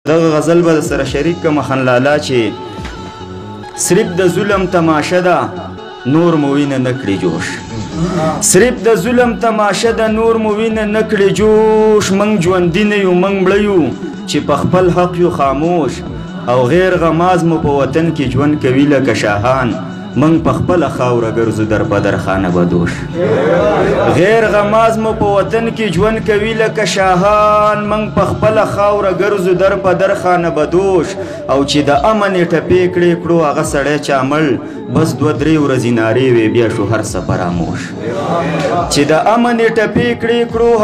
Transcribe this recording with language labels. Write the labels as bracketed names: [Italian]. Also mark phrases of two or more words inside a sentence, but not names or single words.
[Pashto] دغه غزل به سره شریک کم خنلالا چې صرف د ظلم تماشه ده نور مو وینه نکړي جوش صرف د ظلم تماشه ده نور مو وینه نکړي جوش منګ ژوندي نه یو منګ مړه یو چې په خپل حق یو خاموش او غیر غماز مو په وطن کې ژوند کوي لکه شاهان منګ په خپله خاوره ګرځو [Persian] در بدر خانه بدوش [Pashto] غیر غماز مو په وطن کې ژوند کوي لکه شاهان منګ په خپله خاوره ګرځو [Persian] در بدر خانه بدوش [Pashto] او چې د امن یې ټپې کړې کړو هغه سړی چې عمل بس 2-3 ورځې نارې وې بیا شو هر څه فراموش چې د امن یې ټپې کړې کړو